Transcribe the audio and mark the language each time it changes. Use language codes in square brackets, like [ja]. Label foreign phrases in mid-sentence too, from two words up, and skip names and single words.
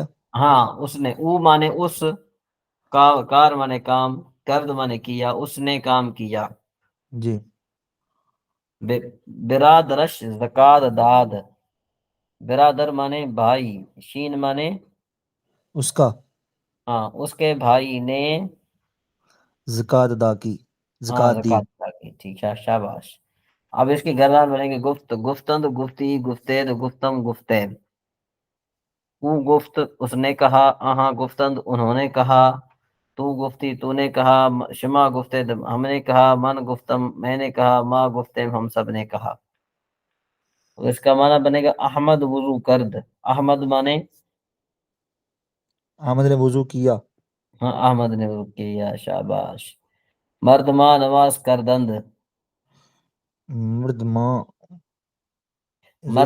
[ur] ہاں، اس نے، او مانے اس، کار مانے کام، کرد مانے کیا، اس نے کام کیا. जी। [fa] برادرش زکات داد, [ur] برادر مانے بھائی، شین مانے उसका। ہاں اس کے بھائی نے زکات ادا کی، ہاں زکات دی۔ زکات ادا کی، ٹھیک ہے، شاباش۔ اب اس کی گردان بنیں گے [fa] گفت، گفتند، گفتی، گفتید، گفتم، گفتید۔ او گفت [ur] اس نے کہا، آہاں گفتند انہوں نے کہا، [fa] تو گفتی [ur] تو نے کہا، [fa] شما گفتید [ur] ہم نے کہا، [fa] من گفتم [ur] میں نے کہا، [fa] ما گفتم [ur] ہم سب نے کہا۔ تو اس کا معنی بنے گا احمد [fa] وضو کرد، [ur] احمد مانے، احمد نے وضو کیا، ہاں احمد نے وضو کیا، شاباش۔ [fa] مرد ماں نماز کردند، مرد ماں، حضور